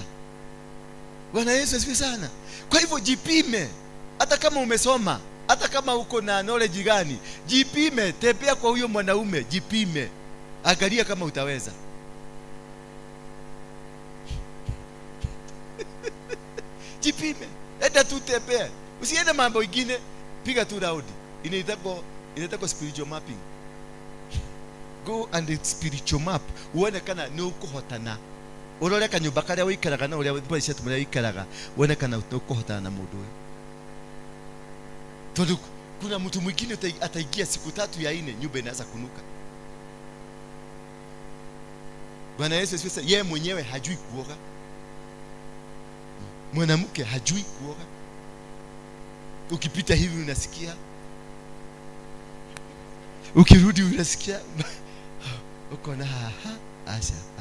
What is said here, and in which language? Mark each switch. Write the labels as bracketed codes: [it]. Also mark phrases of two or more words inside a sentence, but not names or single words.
[sw] Bwana Yesu asifiwe sana. Kwa hivyo jipime, hata kama umesoma, hata kama uko na knowledge gani, jipime, tembea kwa huyo mwanaume, jipime, angalia kama utaweza. Jipime, enda tu tembea, usiende mambo ingine, piga tu round. [en] Inaitwa spiritual mapping. Go and spiritual map, [ki] uone kana ni uko hotana. Urore kanyumba kare wikaraga na uri bwese tumure wikaraga, uone kana uko hotana na mundu. [sw] Tondu kuna mtu mwingine ataigia siku 3 ya 4 nyumba inaanza kunuka. Bwana Yesu asifiwe. Yeye mwenyewe hajui kuoga. Mwanamke hajui kuoga. Ukipita hivi unasikia, ukirudi unasikia uko na asha.